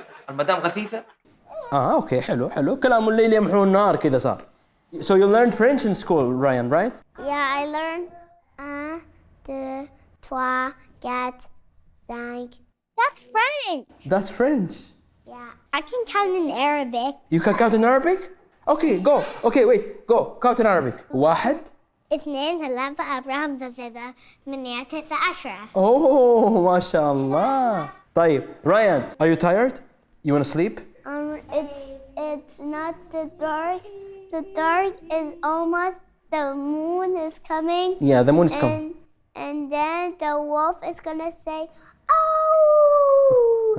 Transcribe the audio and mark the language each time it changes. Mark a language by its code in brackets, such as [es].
[ar] المدام غثيثة؟ أوكي حلو كلام الليل يمحو النهار كذا صار. [en] So you learned French in school, Ryan, right? Yeah, I learned 1 2 3 4 5. That's French. Yeah, I can count in Arabic. You can count in Arabic? Okay, go. Okay, wait, go. Count in Arabic. 1 2 3 4 5 6 8 9 10. [ar] Oh, ما شاء الله. طيب, [en] Ryan, are you tired? You want to sleep? It's not the dark. The dark is almost. The moon is coming. Yeah, the moon is coming. And then the wolf is gonna say, "Oh!"